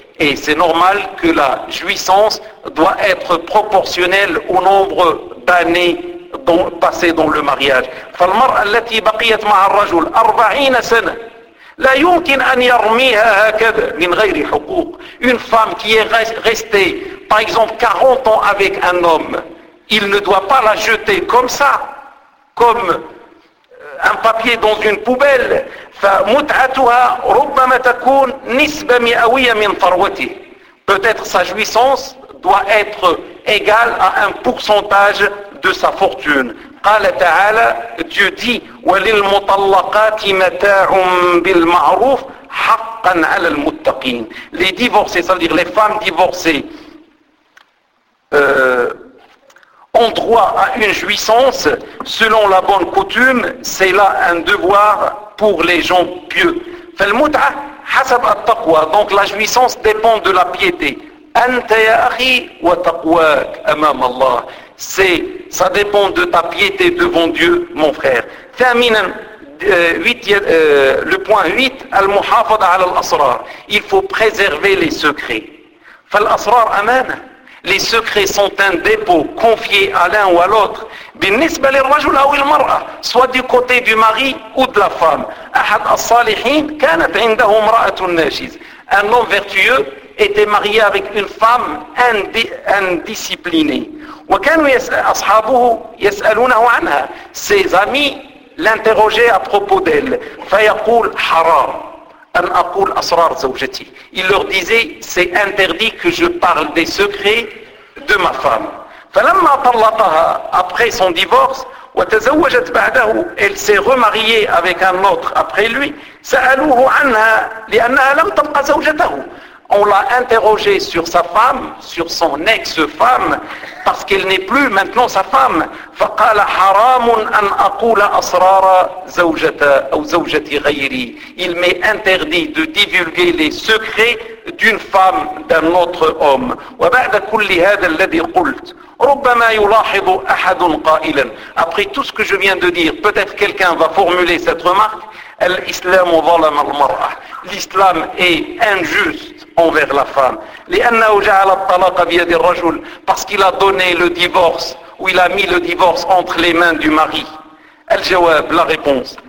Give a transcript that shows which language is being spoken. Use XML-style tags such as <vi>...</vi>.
<fr>Et c'est normal que la jouissance doit être proportionnelle au nombre d'années passées dans le mariage.</fr> <ar>فالمرأة التي بقيت مع الرجل 40 سنة لا يمكن أن يرميها هكذا من غير حقوق.</ar> <fr>Une femme qui est restée, par exemple, 40 ans avec un homme, il ne doit pas la jeter comme ça, comme un papier dans une poubelle.</fr> <ar>فمتعتها ربما تكون نسبة مئوية من ثروته.</ar> <fr>Peut-être sa jouissance doit être égale à un pourcentage de sa fortune.</fr> <ar>قال تعالى,</ar> <fr>Dieu dit,</fr> <ar>وللمطلقات متاع بالمعروف حقا على المتقين.</ar> <fr>Les divorcés, ça veut dire les femmes divorcées, ont droit à une jouissance selon la bonne coutume. C'est là un devoir pour les gens pieux.</fr> <ar>فالمتعة حسب التقوى.</ar> <fr>Donc la jouissance dépend de la piété.</fr> <ar>أنت يا أخي وتقواك أمام الله.</ar> <fr>C'est, ça dépend de ta piété devant Dieu, mon frère. Le point 8,</fr> <ar>al-muhafada ala al-asrar.</ar> <fr>Il faut préserver les secrets.</fr> <ar>Fal-asrar amana.</ar> <fr>Les secrets sont un dépôt confié à l'un ou à l'autre.</fr> <ar>بالنسبه للرجل او المراه,</ar> <fr>soit du côté du mari ou de la femme.</fr> <ar>احد الصالحين كانت عنده امراه ناجز.</ar> <fr>Un homme vertueux était marié avec une femme indisciplinée.</fr> <ar>وكانوا أصحابه يسألونه عنها.</ar> <fr>Ses amis l'interrogeaient à propos d'elle.</fr> <ar>فيقول حرام أن أقول أسرار زوجتي.</ar> <fr>Il leur disait, c'est interdit que je parle des secrets de ma femme.</fr> <ar>فلما طلقها,</ar> <fr>après son divorce,</fr> <ar>وتزوجت بعده,</ar> <fr>elle s'est remariée avec un autre après lui.</fr> <ar>سألوه عنها لأنها لم تبقى زوجته.</ar> <fr>On l'a interrogé sur sa femme, sur son ex-femme, parce qu'elle n'est plus maintenant sa femme.</fr> <ar>فقال حرام أن أقول أسرار زوجتي أو زوجتي غيري.</ar> <fr>Il m'est interdit de divulguer les secrets d'une femme d'un autre homme.</fr> <ar>وبعد كل هذا الذي قلت ربما يلاحظ أحد قائلا.</ar> <fr>Après tout ce que je viens de dire, peut-être quelqu'un va formuler cette remarque.</fr> <ar>الإسلام ظلم المرأة.</ar> <fr>L'islam est injuste envers la femme.</fr> <ar>لأنه جعل الطلاق بيد الرجل.</ar> <fr>Parce qu'il a donné le divorce, ou il a mis le divorce entre les mains du mari.</fr> <ar>الجواب,</ar> <fr>la réponse.</fr>